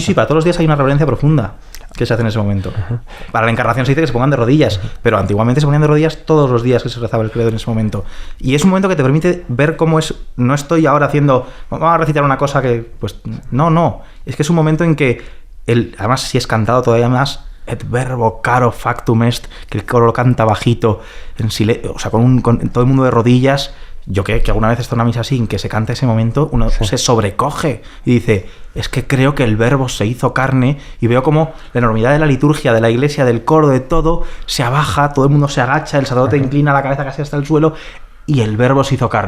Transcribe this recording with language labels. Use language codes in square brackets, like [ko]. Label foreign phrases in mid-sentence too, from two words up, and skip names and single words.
[es] Sí, para todos los días hay una reverencia profunda que se hace en ese momento. Para la encarnación se dice que se pongan de rodillas, pero antiguamente se ponían de rodillas todos los días que se rezaba el credo en ese momento. Y es un momento que te permite ver cómo es... No estoy ahora haciendo... Vamos a recitar una cosa que... Pues no. Es que es un momento en que... además, si es cantado todavía más... [la] Et verbo caro factum est, [es] que el coro lo canta bajito, en silencio, o sea, con todo el mundo de rodillas. Yo que alguna vez está en una misa así, en que se canta ese momento, uno se sobrecoge y dice, es que creo que el verbo se hizo carne, y veo como la enormidad de la liturgia, de la iglesia, del coro, de todo, se abaja, todo el mundo se agacha, el sacerdote inclina la cabeza casi hasta el suelo, y el verbo se hizo carne.